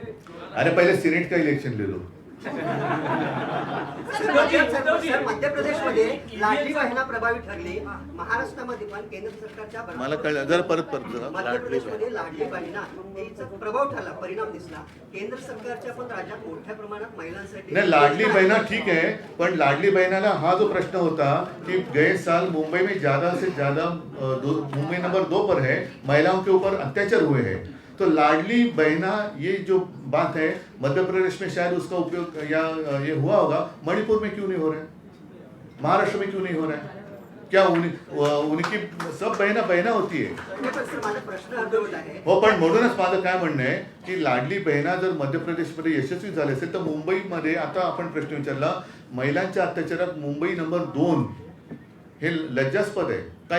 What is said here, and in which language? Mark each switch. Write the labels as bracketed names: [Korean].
[Hindi] अरे पहले सीनेट का इलेक्शन ले लो। [Marathi] मध्य प्रदेशमध्ये लाडली बहिणा प्रभावी ठरली, महाराष्ट्रामध्ये पण केंद्र सरकारच्या मला कळलं, जरा परत जरा मध्य प्रदेशमध्ये लाडली बहिणा हिचा प्रभाव ठरला, परिणाम दिसला। केंद्र सरकारच्या पण राज्यात मोठ्या प्रमाणात महिलांसाठी [Hindi] नहीं, लाडली बहना ठीक है, पर लाडली बहनाला हा जो प्रश्न होता कि गए साल मुंबई में ज्यादा से ज्यादा मुंबई नंबर 2 पर है, महिलाओं के ऊपर अत्याचार हुए हैं। तो लाडली बहना ये जो बात है मध्य प्रदेश में शायद उसका उपयोग या ये हुआ होगा, मणिपुर में क्यों नहीं हो रहा है, महाराष्ट्र में क्यों नहीं हो रहा है? क्या उनकी सब बहना होती है [Marathi] हो, पण म्हणूनच माझं काय म्हणणं आहे की लाडली बहिणा जर मध्य प्रदेशमध्ये यशस्वी झाले असेल तर मुंबईमध्ये आता आपण प्रश्न विचारला, महिलांच्या अत्याचारात मुंबई नंबर 2 हे लज्जास्पद आहे का?